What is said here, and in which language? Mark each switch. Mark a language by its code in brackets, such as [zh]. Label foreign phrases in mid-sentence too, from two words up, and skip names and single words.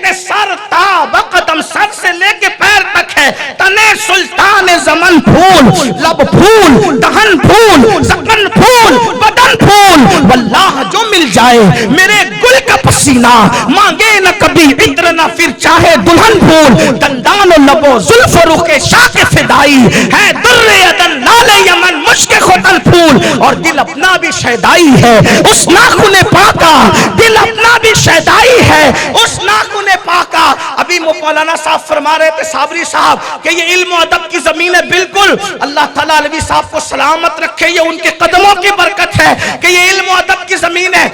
[ur] کہتے زمن پھول، لب پھول، دہن پھول، زکن پھول، بدن پھول، واللہ جو مل جائے میرے گل کا پسینہ، مانگے نہ کبھی عطر نہ پھر چاہے دلہن پھول، دندان و لب و زلف و رخ شاک فدائی ہے در عدن لال یمن مشک ختن پھول، اور دل اپنا بھی شیدائی ہے اس ناخن پاکا، دل اپنا بھی شیدائی ہے اس ناخن پاکا۔ ابھی مولانا صاحب فرما رہے تھے صابری صاحب کہ یہ علم و ادب کی زمین ہے، بالکل اللہ تعالیٰ علوی صاحب کو سلامت رکھے، یہ ان کے قدموں کی برکت ہے کہ یہ علم و ادب کی زمین ہے۔